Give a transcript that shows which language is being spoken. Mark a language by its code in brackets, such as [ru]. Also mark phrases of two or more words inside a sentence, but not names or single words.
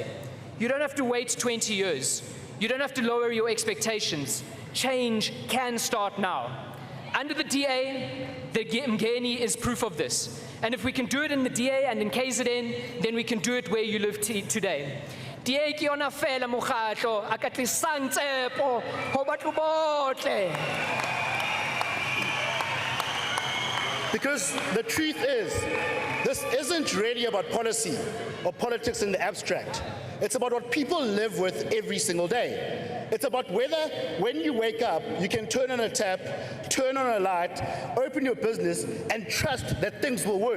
[en] You don't have to wait 20 years. You don't have to lower your expectations. Change can start now. Under the DA, the Umngeni is proof of this. And if we can do it in the DA and in KZN, then we can do it where you live today. [st] DA ke yona fela mokgatlo a ka tlisang tsepo ho batho bohle. [en] Because the truth is, This isn't really about policy or politics in the abstract. It's about what people live with every single day. It's about whether, when you wake up, you can turn on a tap, turn on a light, open your business, and trust that things will work.